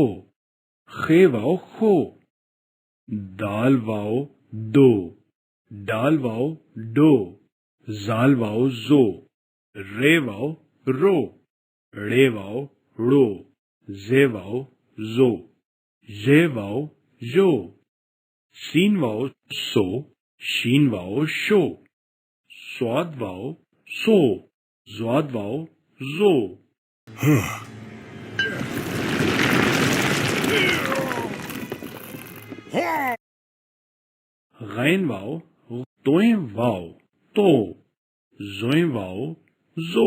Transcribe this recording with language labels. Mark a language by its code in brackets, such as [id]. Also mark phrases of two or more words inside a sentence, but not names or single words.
[ur] خے واو خو دال واو دو ڈال واو ڈو زال واو زو رے واو رو رے واو رو زے واو زو یہ واو یو سین واو سو شین واو شو سواد واو سو زواد واو زو غین واو توئیں واو تو زوئیں واو زو